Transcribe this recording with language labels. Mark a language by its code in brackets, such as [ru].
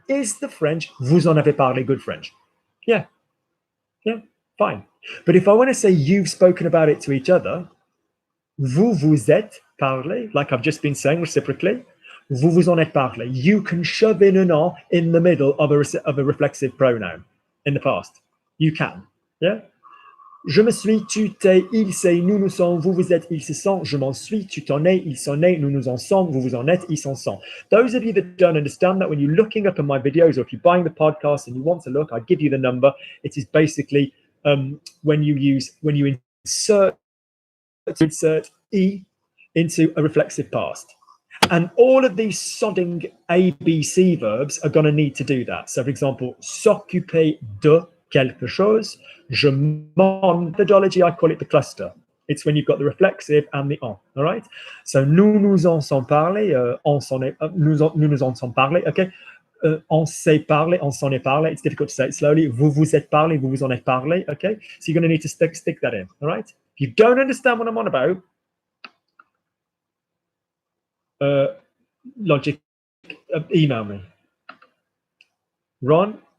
[en] Is the French [fr] vous en avez parlé [en] good French? Yeah. Yeah, fine. But if I want to say you've spoken about it to each other, [fr] vous vous êtes parlé, [en] like I've just been saying reciprocally, [fr] vous vous en êtes parlé. [en] You can shove in an en in the middle of a reflexive pronoun in the past. You can, yeah? [fr] Je me suis, tu t'es, il s'est, nous nous sommes, vous vous êtes, il se sent, je m'en suis, tu t'en es, il s'en est, nous nous en sommes, vous vous en êtes, il s'en sent. [en] Those of you that don't understand that, when you're looking up in my videos or if you're buying the podcast and you want to look, I give you the number. It is basically when you insert E into a reflexive past. And all of these sodding ABC verbs are going to need to do that. So, for example, [fr] s'occuper de quelque chose, je m'en, [en] methodology, I call it the cluster. It's when you've got the reflexive and the en, all right? [fr] So, nous nous en sommes parlé, nous nous en sommes parlé, okay? On s'est parlé, on s'en est parlé. [en] It's difficult to say it slowly. [fr] Vous vous êtes parlé, vous vous en êtes parlé, okay? [en] So, you're going to need to stick that in, all right? If you don't understand what I'm on about, logic, email me. Ron?